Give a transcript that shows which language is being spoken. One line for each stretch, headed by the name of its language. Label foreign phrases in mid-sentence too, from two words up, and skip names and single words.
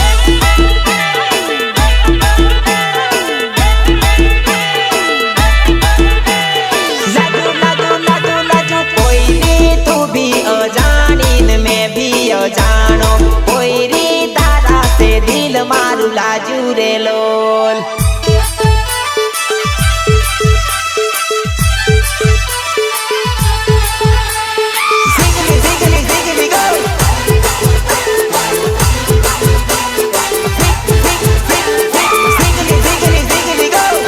Gujarati: લાજુ લાજુ લાજુ લાજુ કોઈ રી તું ભી અજાણીને મેં ભી અજાણો કોઈ રી તારા સે દિલ મારું લાજુ રે લોલ
English: Ziggly, ziggly, ziggly, go! Ziggly, ziggly, ziggly, go!